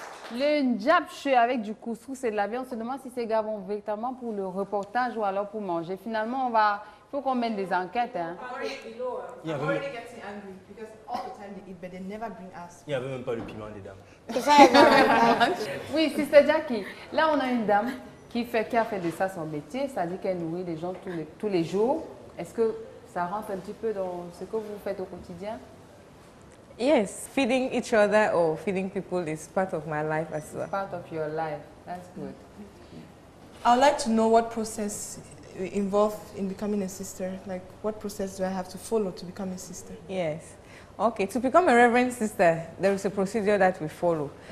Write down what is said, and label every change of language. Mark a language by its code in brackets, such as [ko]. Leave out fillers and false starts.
[fr] Le njapche avec du couscous et de la viande, on se demande si ces gars vont véritablement pour le reportage ou alors pour manger. Finalement, il faut qu'on mette des enquêtes. Hein. [en] I'm already getting angry because all the time they eat, but they never bring us. [fr] Il n'y avait même pas le piment dedans. Oui, Sister Jackie, là on a une dame qui a fait de ça son métier, c'est-à-dire qu'elle nourrit les gens tous les jours. Est-ce que ça rentre un petit peu dans ce que vous faites au quotidien? [en] Yes, feeding each other or feeding people is part of my life as well. Part of your life. That's good. I'd like to know what process involved in becoming a sister. Like, what process do I have to follow to become a sister? Yes. Okay, to become a reverend sister, there is a procedure that we follow.